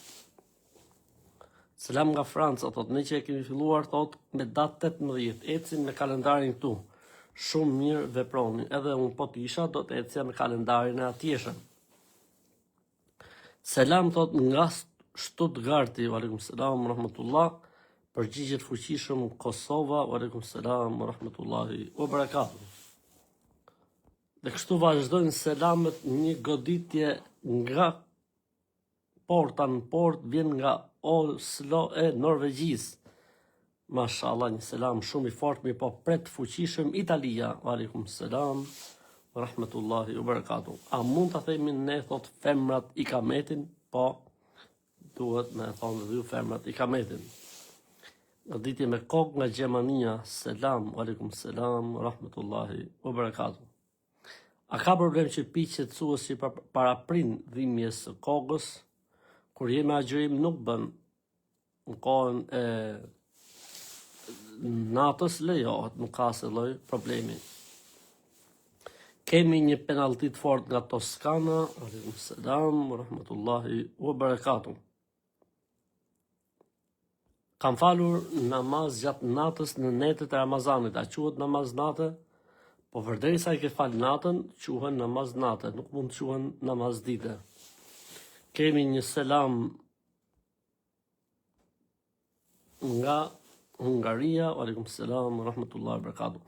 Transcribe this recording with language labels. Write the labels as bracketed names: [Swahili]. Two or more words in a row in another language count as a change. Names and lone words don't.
[Albanian] Selam nga Franca, thot, ne që e kemi filluar, thot, me datë 18, ecim me kalendarin këtu. Shumë mirë veproni, edhe unë po të isha, do të ecja me kalendarin e atjeshëm. Selam, thot, nga Stuttgarti, [Arabic] وعليكم السلام ورحمة الله, [Albanian] përgjigjet fuqishëm Kosova, [Arabic] وعليكم السلام ورحمة الله وبركاته. [Albanian] Dhe kështu vazhdojnë selamet, një goditje nga porta në port, vjen nga Oslo e Norvegjisë. Mashallah, një selam shumë i fort, mi po pret fuqishëm Italia. [Arabic] وعليكم السلام ورحمة الله وبركاته. [Albanian] A mund të themi ne, thot, femrat i kametin? Po, duhet me thonë dhe ju femrat i kametin. Goditje me kokë nga Gjermania. Selam, [Arabic] وعليكم السلام ورحمة الله وبركاته. [Albanian] A ka problem që piqet suës që paraprin dhimbjes së kokës, kur jemi agjërim nuk bën, në kohën e natës lejohet, nuk ka se lloj problemi. Kemi një penallti të fortë nga Toskana, [Arabic] عليكم السلام ورحمة الله وبركاته. [Albanian] Kam falur namaz gjatë natës në netët e Ramazanit, a quhet namaz natë? Po përderisa i ke fal natën, quhen namaz natë, nuk mund të quhen namaz dite. Kemi një selam nga Hungaria, [Arabic] عليكم السلام رحمة الله بركاته.